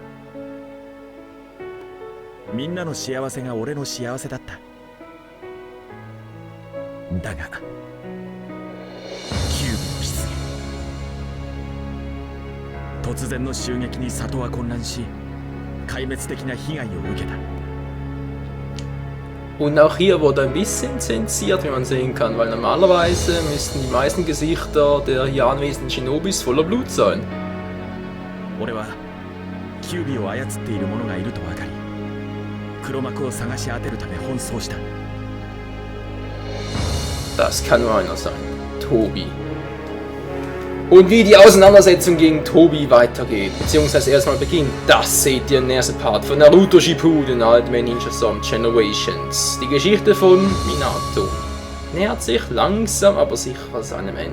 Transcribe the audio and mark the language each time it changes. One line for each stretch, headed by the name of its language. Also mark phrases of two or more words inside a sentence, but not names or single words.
Japanese: みんなの幸せが俺の幸せだった。だがキュービの出現、突然の襲撃に里は混乱し、壊滅的な被害を受けた。
German: Und auch hier wurde ein bisschen zensiert, wie man sehen kann, weil normalerweise müssten die meisten Gesichter der hier anwesenden Shinobis voller Blut sein.
Japanese: 俺はキュービを操っている者がいると分かり、黒幕を探し当てるため奔走した。
German: Das kann nur einer sein. Tobi. Und wie die Auseinandersetzung gegen Tobi weitergeht, beziehungsweise erstmal beginnt, das seht ihr im nächsten Part von Naruto Shippuden Ultimate Ninja Storm Generations. Die Geschichte von Minato nähert sich langsam aber sicher seinem Ende.